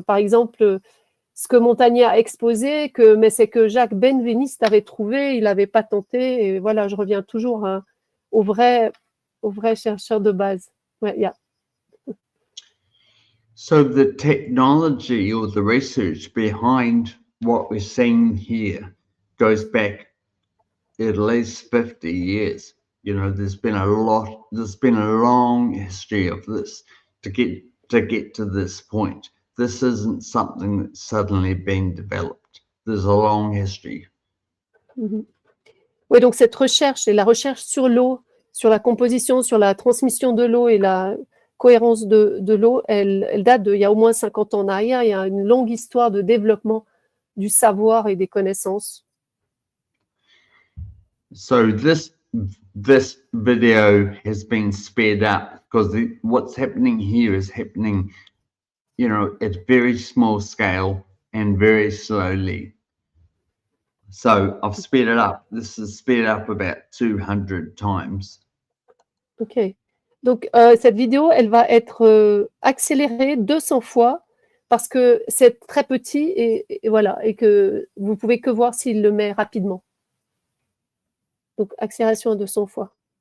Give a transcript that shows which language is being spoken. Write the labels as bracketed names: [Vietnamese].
[French] Par exemple, ce que Montagnier a exposé, mais c'est que Jacques Benveniste avait trouvé, il n'avait pas tenté. Et voilà, je reviens toujours au vrai chercheur de base. Ouais, yeah. [English] So the technology or the research behind what we're seeing here goes back at least 50 years. You know, there's been a long history of this to get to this point. This isn't something that's suddenly being developed. There's a long history. [French] Oui, donc cette recherche, et la recherche sur l'eau, sur la composition, sur la transmission de l'eau et la cohérence de l'eau, elle date d'il y a au moins 50 ans en arrière. Il y a une longue histoire de développement du savoir et des connaissances. [English] So this video has been sped up because what's happening here is happening, you know, at very small scale and very slowly. So I've sped it up. This is sped up about 200 times. Ok. [French] Donc, cette vidéo, elle va être accélérée 200 fois parce que c'est très petit et voilà, et que vous pouvez que voir s'il le met rapidement. Donc, accélération à 200 fois.